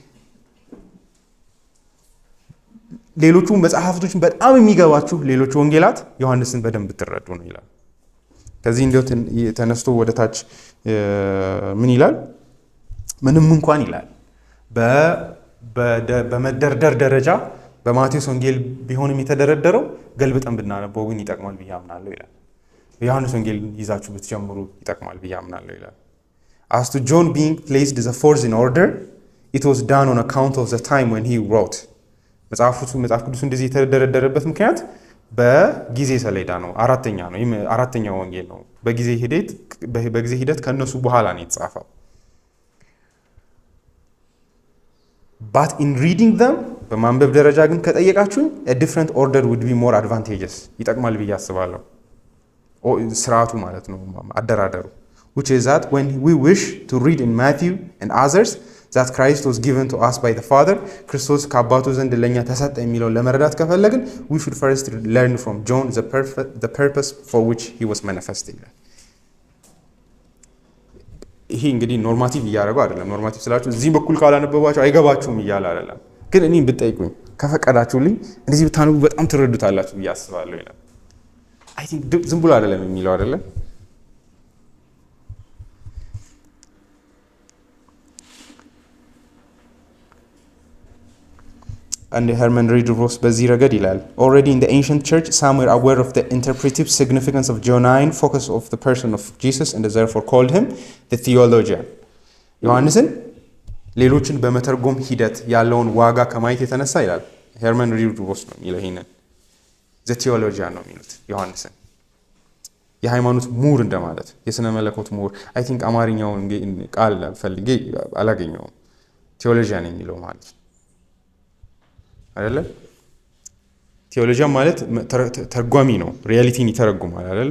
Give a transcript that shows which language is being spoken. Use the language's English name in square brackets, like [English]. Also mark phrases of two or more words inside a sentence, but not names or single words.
[Amharic] ሌሎቹ መጽሐፍቶችን በጣም የሚገባችሁ ሌሎቹ ወንጌላት ዮሐንስን በደንብ ትረዱ ነው ይላል። ከዚህ እንዲያው ተነስቶ ወደ ታች ምን ይላል? ምንም እንኳን ይላል በመደርደር ደረጃ በማቴዎስ ወንጌል ቢሆንም የተደረደረው ገልብጠን ብናነበው ግን ይጠቅማል ብዬ አምናለሁ ይላል። ዮሐንስ ወንጌል ይዛችሁ ብትጀምሩ ይጠቅማል ብዬ አምናለሁ ይላል። [English] As to John being placed the fourth in order, it was done on account of the time when he wrote. [Amharic] መጽሐፍ ቅዱስ እንደዚህ የተደረደረበት ምክንያት በጊዜ ሰሌዳ ነው። አራተኛ ነው። ይሄ አራተኛው ወንጌል ነው። በጊዜ ሂደት ከነሱ በኋላ ነው የተጻፈው። But [English] in reading them [Amharic] በማንበብ ደረጃ ግን ከጠየቃችሁ [English] a different order would be more advantageous [Amharic] ይጠቅማል ብዬ አስባለሁ። ስርዓቱ ማለት ነው አደራደሩ [English] which is that when we wish to read in Matthew and others that Christ was given to us by the Father [Amharic] ክርስቶስ ከአባቱ ዘንድ ለኛ ተሰጠ የሚለውን ለመረዳት ከፈለግን [English] we should first learn from John the purpose for which he was manifested. [Amharic] ይሄ እንግዲህ ኖርማቲቭ እያደረገው አይደለም። ኖርማቲቭ ስላችሁ እዚህ በኩል ካላነበባችሁ አይገባችሁም እያለ አይደለም። ግን እኔ ብትጠይቁኝ ከፈቀዳችሁልኝ እንደዚህ ብታነቡ በጣም ትረዱታላችሁ ብዬ አስባለሁ ይላል። [English] I think [Amharic] ዝም ብሎ አይደለም የሚለው አይደለም። [English] And Herman Ridgeway [Amharic] በዚህ ረገድ ይላል [English] already in the ancient church some were aware of the interpretive significance of Johannine focus of the person of Jesus and therefore called him the theologian. [Amharic] ዮሐንስን ሌሎችን በመተርጎም ሂደት ያለውን ዋጋ ከማየት የተነሳ ይላል ሄርመን ሪድቮስ ነው የሚለው ይሄንን [English] the theologian [Amharic] ነው የሚሉት ዮሐንስን የሃይማኖት ምሁር እንደማለት የሥነ መለኮት ምሁር። [English] I think [Amharic] አማርኛውን ቃል ፈልጌ አላገኘውም። ቴዎሎጂያን የሚለው ማለት አይደለ? ቴዎሎጂያን ማለት ተርጓሚ ነው። ሪያሊቲን ይተረጉማል አይደለ?